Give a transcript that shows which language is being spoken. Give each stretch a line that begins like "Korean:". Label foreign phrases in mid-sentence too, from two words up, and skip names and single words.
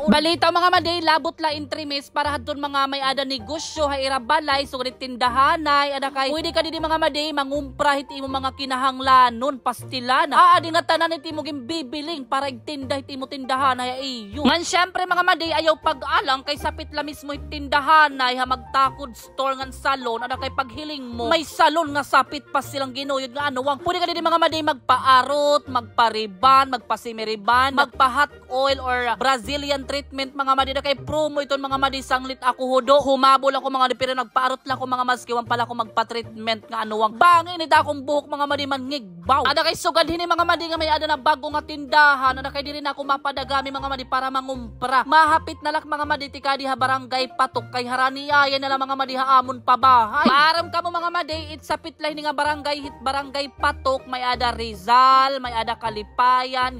Waray: Balita mga maday labot la intrimis para hadton mga may ada negosyo ha ira balay so ganit tindahanay ada kay pwede ka di mga maday mangumpra hit imo mga kinahanglanon pastilan adi nga tanan hit imo gimbibiling para igtinda hit imo tindahan ay iyo. Man syempre mga maday ayaw pag-alang kay sapit la mismo tindahan na magtakod store nga salon ada kay paghiling mo may salon nga sapit pa silang ginuyod nga anuwang pwede ka din mga maday magpaarot, magpariban, magpasimiriban, magpa-
English: hot oil or Brazilian treatment
Waray: mga maday na kay promo iton mga maday sanglit ako hudo humabol ako mga pero nagpaarot lang ako mga maskiwan pala ako magpa-treatment nga anuwang bangin ida akong buhok mga maday mangigbaw ada kay sugad hini mga maday nga may ada na bago nga tindahan ada kay diri na ako mapadagami mga maday para mangumpra mahapit na lak mga maday tikadi ha barangay Patok kay haraniayan na lang mga maday amon pabahay maaram ka mo mga maday it's sapit lang nga barangay hit barangay Patok may ada Rizal may ada Kalipayan